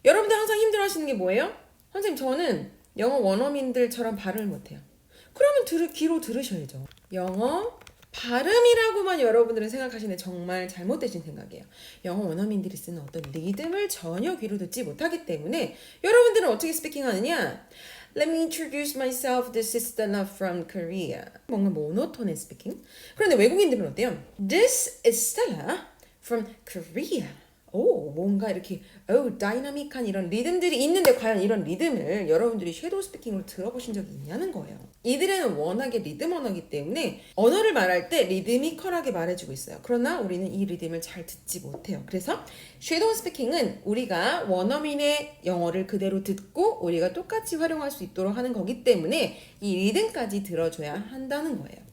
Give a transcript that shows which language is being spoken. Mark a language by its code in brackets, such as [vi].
[ko] 여러분들 항상 힘들어 하시는 게 뭐예요? 선생님 저는 영어 원어민들처럼 발음을 못해요. 그러면 귀로 들으셔야죠. 영어 발음이라고만 여러분들은 생각하시는데 정말 잘못되신 생각이에요. 영어 원어민들이 쓰는 어떤 리듬을 전혀 귀로 듣지 못하기 때문에 여러분들은 어떻게 스피킹하느냐? [en] Let me introduce myself. This is Stella from Korea. [ko] 뭔가 모노톤의 스피킹. 그런데 외국인들은 어때요? [en] This is Stella from Korea. [ko] 오, 뭔가 이렇게 다이나믹한 이런 리듬들이 있는데 과연 이런 리듬을 여러분들이 섀도우 스피킹으로 들어보신 적이 있냐는 거예요. 이들은 워낙에 리듬 언어이기 때문에 언어를 말할 때 리드미컬하게 말해주고 있어요. 그러나 우리는 이 리듬을 잘 듣지 못해요. 그래서 섀도우 스피킹은 우리가 원어민의 영어를 그대로 듣고 우리가 똑같이 활용할 수 있도록 하는 거기 때문에 이 리듬까지 들어줘야 한다는 거예요.